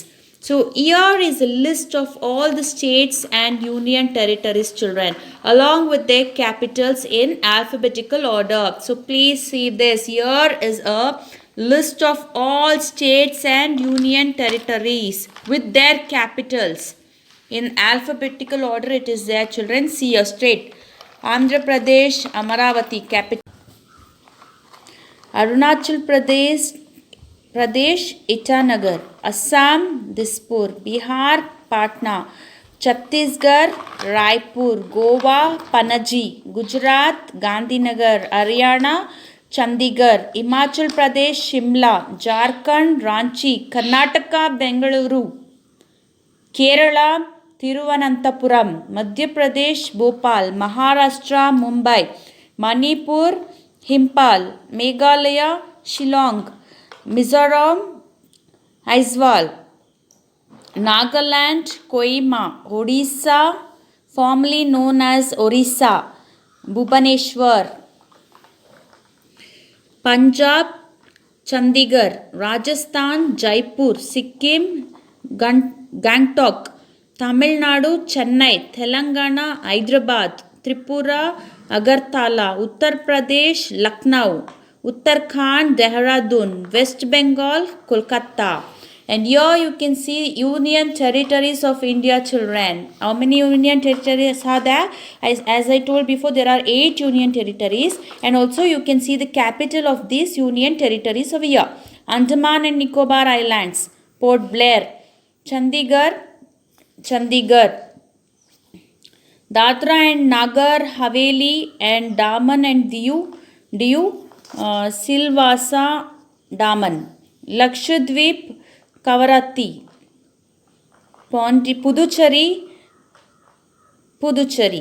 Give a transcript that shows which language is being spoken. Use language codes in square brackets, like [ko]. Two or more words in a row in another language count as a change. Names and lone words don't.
[en] So here is a list of all the states and union territories, children, along with their capitals in alphabetical order. So please see this. Here is a list of all states and union territories with their capitals. In alphabetical order it is there, children. See here straight. Andhra Pradesh, Amaravati, capital. Arunachal Pradesh, Itanagar, Assam, Dispur, Bihar, Patna, Chhattisgarh, Raipur, Goa, Panaji, Gujarat, Gandhinagar, Haryana, Chandigarh, Himachal Pradesh, Shimla, Jharkhand, Ranchi, Karnataka, Bengaluru, Kerala, Thiruvananthapuram, Madhya Pradesh, Bhopal, Maharashtra, Mumbai, Manipur, Himpal, Meghalaya, Shillong, Mizoram, Aizawl, Nagaland, Kohima, Odisha, formerly known as Orissa, Bhubaneswar, Punjab, Chandigarh, Rajasthan, Jaipur, Sikkim, Gangtok, Tamil Nadu, Chennai, Telangana, Hyderabad, Tripura, Agartala, Uttar Pradesh, Lucknow, Uttarakhand, Dehradun, West Bengal, Kolkata. And here you can see union territories of India, children. How many union territories are there? As I told before, there are 8 union territories, and also you can see the capital of these union territories over here. Andaman and Nicobar Islands, Port Blair, Chandigarh, Dadra and Nagar Haveli, and Daman and Diu, Silvassa, Daman, Lakshadweep, Kavaratti, Puducherry.